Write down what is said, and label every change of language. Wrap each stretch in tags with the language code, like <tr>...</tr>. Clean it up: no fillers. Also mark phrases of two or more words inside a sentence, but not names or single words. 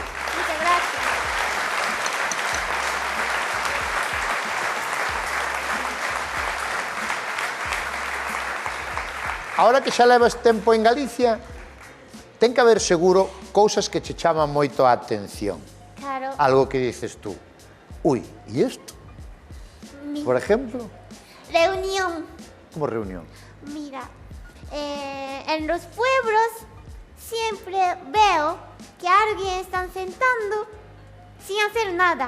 <es>Muchas gracias.</es> <gl>Ahora que xa levas tempo en Galicia, ten que haber seguro cousas que che chaman moito a atención. Claro.</gl> <es>Algo que dices tú, uy,</es> <gl>e isto? Mi</gl> <es>Por ejemplo. Reunión. ¿Cómo reunión? Mira, en los pueblos siempre veo que alguien están sentando sin hacer nada.</es>